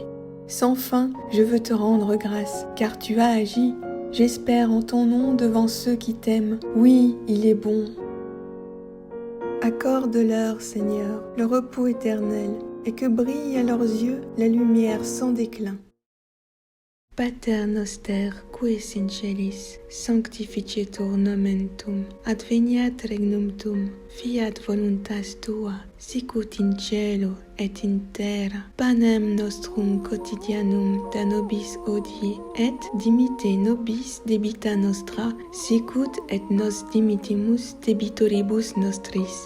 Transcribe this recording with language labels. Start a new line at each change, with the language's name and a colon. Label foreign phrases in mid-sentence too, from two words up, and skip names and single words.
French: Sans fin, je veux te rendre grâce, car tu as agi. J'espère en ton nom devant ceux qui t'aiment. Oui, il est bon. Accorde-leur, Seigneur, le repos éternel, et que brille à leurs yeux la lumière sans déclin.
Latin: Pater noster, qui es in celis, sanctificetur nomen tuum, adveniat regnum tuum, fiat voluntas tua, sicut in cielo et in terra. Panem nostrum quotidianum da nobis hodie, et dimitte nobis debita nostra, sicut et nos dimittimus debitoribus nostris.